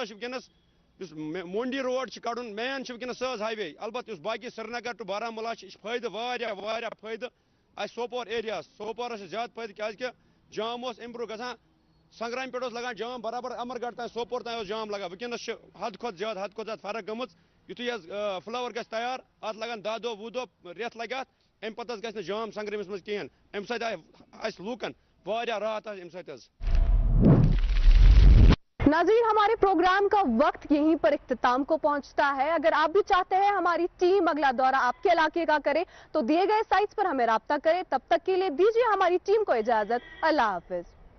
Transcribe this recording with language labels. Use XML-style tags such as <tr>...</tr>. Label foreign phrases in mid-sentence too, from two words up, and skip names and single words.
<ks>چھِ وٕنکٮ۪نَس یُس مونڈی روڈ چھِ کَڑُن مین چھِ وٕنکٮ۪نَس سُہ حظ ہاے وے البتہ یُس باقٕے سرینگر ٹُو بارہمولہ چھِ یہِ چھِ فٲیدٕ واریاہ فٲیدٕ اَسہِ سوپور ایریاہَس سوپورَس چھِ زیادٕ فٲیدٕ کیٛازِکہِ جام اوس اَمہِ برونٛہہ گژھان سنگرامہِ پٮ۪ٹھ اوس لگان جام برابر امرگڑھ تام سوپور تام اوس جام لگان وٕنکٮ۪نَس چھِ حد کھۄتہٕ زیادٕ فرق گٔمٕژ یُتھُے حظ فٕلاوَر گژھِ تیار اَتھ لگان 10 دۄہ 20 دۄہ رٮ۪تھ لگہِ اَتھ اَمہِ پَتہٕ حظ گژھِ نہٕ جام سنگرٲمِس منٛز کِہیٖنۍ اَمہِ سۭتۍ آیہِ اَسہِ لوٗکَن واریاہ راحت آسہِ اَمہِ سۭتۍ حظ</ks> <ur>ناظرین ہمارے پروگرام کا وقت یہیں پر اختتام کو پہنچتا ہے اگر آپ بھی چاہتے ہیں ہماری ٹیم اگلا دورہ آپ کے علاقے کا کرے تو دیے گئے سائٹس پر ہمیں رابطہ کریں تب تک کے لیے دیجیے ہماری ٹیم کو اجازت اللہ حافظ</ur>